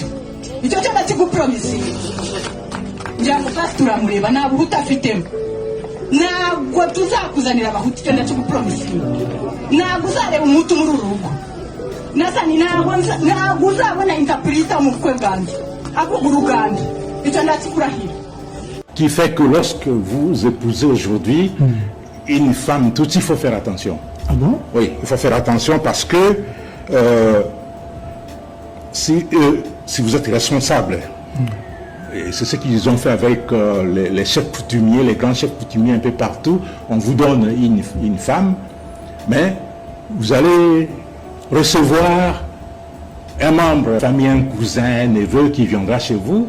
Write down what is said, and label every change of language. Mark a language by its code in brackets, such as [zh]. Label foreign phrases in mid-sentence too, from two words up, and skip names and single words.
[rw] Icyo cyo ndakigupromise. Ngira ngo fast turamureba nta buhutu afitemo, ntabwo tuzakuzanira amahutu. Icyo ndakigupromise. Ntabwo uzareba umuhutu muri uru rugo. Nasani ntabwo uzabona interpreta mu bukwe bwanjye avuga uruganda. Icyo ndakikurahira. [fr] Qui fait que lorsque vous épousez aujourd'hui une femme toute, il faut faire attention. Ah bon? Oui, il faut faire attention parce que si vous êtes responsable, et c'est ce qu'ils ont fait avec les chefs coutumiers, les grands chefs coutumiers un peu partout, on vous donne une femme, mais vous allez recevoir un membre de la famille, un cousin, un neveu qui viendra chez vous.